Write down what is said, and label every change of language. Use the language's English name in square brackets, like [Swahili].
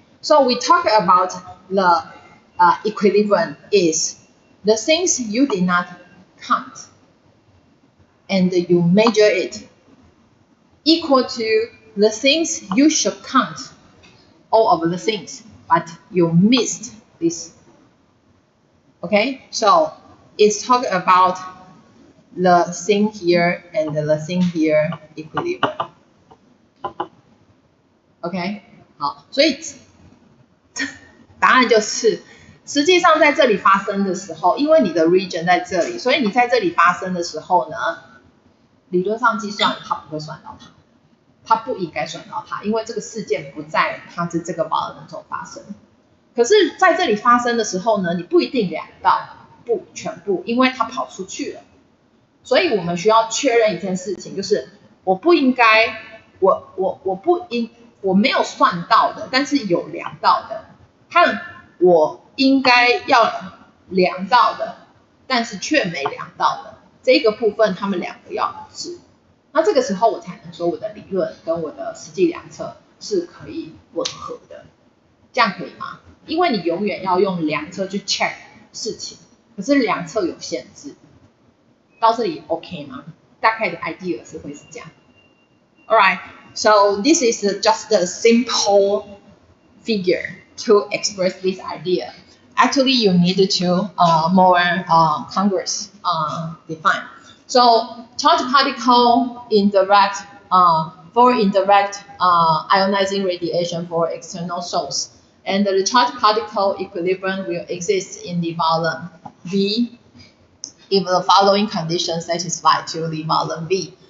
[English] So we talk about the equilibrium is the things you did not count and you measure it equal to the things you should count, all of the things, but you missed this. Okay, so it's talking about the thing here and the thing here equilibrium. [Chinese] OK， 好，所以答案就是，实际上在这里发生的时候，因为你的 region 在这里，所以你在这里发生的时候呢，理论上计算它不会算到它，它不应该算到它，因为这个事件不在它的这个保尔能中发生。可是在这里发生的时候呢，你不一定量到，不全部，因为它跑出去了。所以我们需要确认一件事情，就是我不应该，我没有算到的，但是有量到的，和我应该要量到的，但是却没量到的这个部分，它们两个要一致。那这个时候我才能说我的理论跟我的实际量测是可以吻合的，这样可以吗？因为你永远要用量测去 check 事情，可是量测有限制。到这里 OK 吗？大概的 idea 是会是这样。 [English] Alright, so this is just a simple figure to express this idea. Actually, you need to more Congress define. So charged particle indirect for indirect ionizing radiation for external source, and the charged particle equilibrium will exist in the volume V if the following conditions satisfy to the volume V.